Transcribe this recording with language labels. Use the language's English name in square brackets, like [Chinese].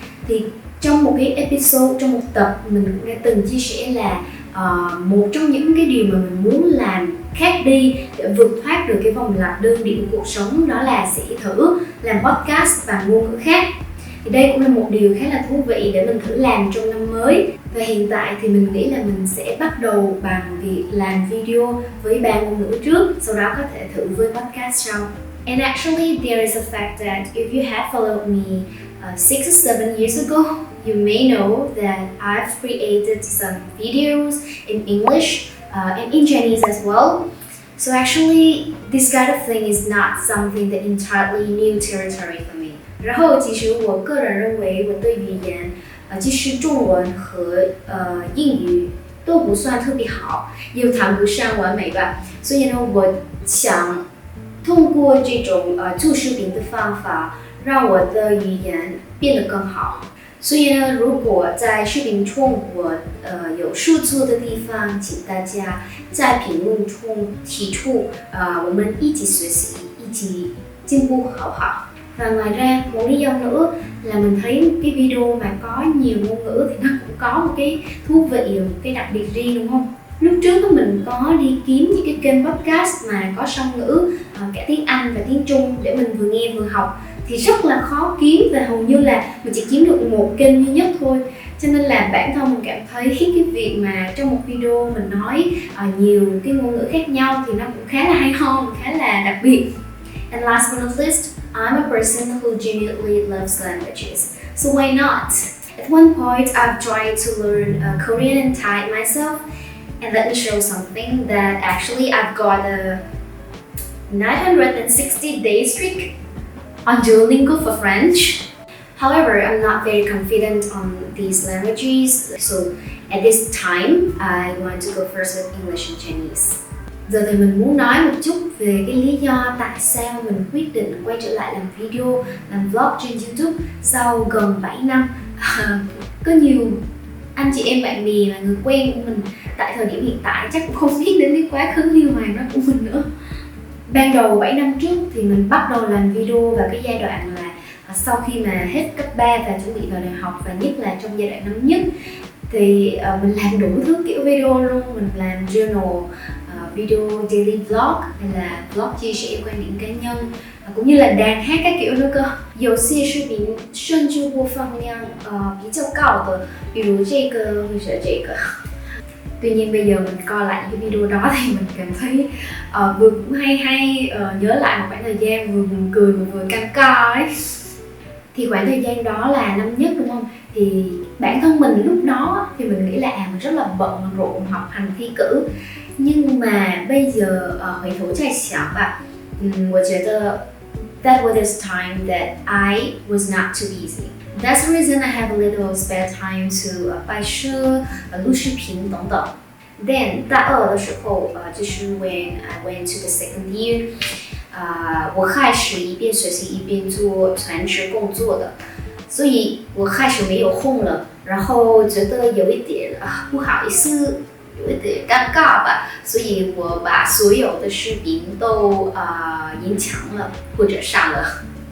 [Vietnamese] Thì trong một cái episode, trong một tập, mình cũng đã từng chia sẻ là một trong những cái điều mà mình muốn làm khác đi để vượt thoát được cái vòng lặp đơn điệu cuộc sống, đó là sẽ thử làm podcast bằng ngôn ngữ khác. Thì đây cũng là một điều khá là thú vị để mình thử làm trong năm mới. Và hiện tại thì mình nghĩ là mình sẽ bắt đầu bằng việc làm video với 3 ngôn ngữ trước, sau đó có thể thử với podcast sau. [English] And actually there is a fact that if you have followed me 6 or 7 years ago, you may know that I've created some videos in English and in Chinese as well. So actually this kind of thing is not something that entirely new territory for me. [Chinese] 然后其实我个人认为我对语言即使中文和英语都不算特别好，又谈不上完美吧。所以呢，我想通过这种做视频的方法，让我的语言变得更好。所以呢，如果在视频中我有说错的地方，请大家在评论中提出，我们一起学习，一起进步，好不好？ [Vietnamese] Và ngoài ra, một lý do nữa là mình thấy cái video mà có nhiều ngôn ngữ thì nó cũng có một cái thú vị, một cái đặc biệt riêng, đúng không? Lúc trước mình có đi kiếm những cái kênh podcast mà có song ngữ, cả tiếng Anh và tiếng Trung để mình vừa nghe vừa học thì rất là khó kiếm, và hầu như là mình chỉ kiếm được một kênh duy nhất thôi. Cho nên là bản thân mình cảm thấy cái việc mà trong một video mình nói nhiều cái ngôn ngữ khác nhau thì nó cũng khá là hay ho, khá là đặc biệt. [English] And last but not least, I'm a person who genuinely loves languages, so why not? At one point, I've tried to learn Korean and Thai myself, and let me show something that actually I've got a 960-day streak on Duolingo for French. However, I'm not very confident on these languages, so at this time, I want to go first with English and Chinese. [Vietnamese] Giờ thì mình muốn nói một chút về cái lý do tại sao mình quyết định quay trở lại làm video, làm vlog trên YouTube sau gần 7 năm. Có nhiều anh chị em bạn bè là người quen của mình tại thời điểm hiện tại chắc cũng không biết đến cái quá khứ liêu hoàng đó của mình nữa. Ban đầu 7 năm trước thì mình bắt đầu làm video vào cái giai đoạn là sau khi mà hết cấp 3 và chuẩn bị vào đại học, và nhất là trong giai đoạn năm nhất thì mình làm đủ thứ kiểu video luôn. Mình làm journal, video daily vlog hay là vlog chia sẻ quan điểm cá nhân, cũng như là đàn hát các kiểu nữa cơ. [Chinese] 有些视频甚至播放量比较高的，比如这个或者这个。 [Vietnamese] Tuy nhiên bây giờ mình coi lại cái video đó thì mình cảm thấy vừa cũng hay, nhớ lại một khoảng thời gian vừa buồn cười mà vừa căng co ấy. Thì khoảng thời gian đó là năm nhất, đúng không? Thì bản thân mình lúc đó thì mình nghĩ là mình rất là bận rộn học hành thi cử. Nhưng mà bây giờ [Chinese] 回头再想吧，我觉得 [English] that was this time that I was not too busy. That's the reason I have a little spare time to [Chinese] 拍摄、录视频等等。 [English] Then [Chinese] 大二的时候，就是 [English] when I went to the second year， [Chinese] 我开始一边学习一边做全职工作的，所以我开始没有空了，然后觉得有一点不好意思。有一点尴尬吧，所以我把所有的视频都隐藏了或者删了。